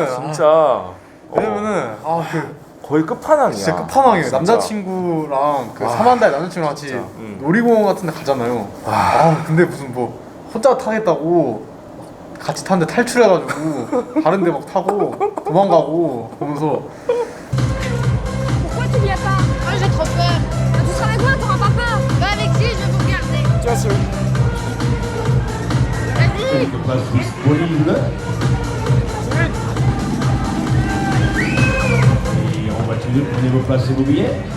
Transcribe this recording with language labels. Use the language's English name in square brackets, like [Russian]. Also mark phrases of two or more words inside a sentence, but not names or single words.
[Korean] 진짜 거의 끝판왕이야. 진짜 끝판왕이에요. 남자친구랑 사만다의 남자친구랑 같이 놀이공원 같은 데 가잖아요. 근데 무슨 뭐 혼자 타겠다고 같이 타는데 탈출해가지고 다른 데 막 타고 도망가고 보면서 [French] Pourquoi tu viens pas? Moi j'ai trop peur. Tu seras avec moi, t'auras pas peur? Va avec lui, je vais vous regarder. Bien sûr. Vas-y. Place disponible. Et en voiture, prenez vos places et vos billets.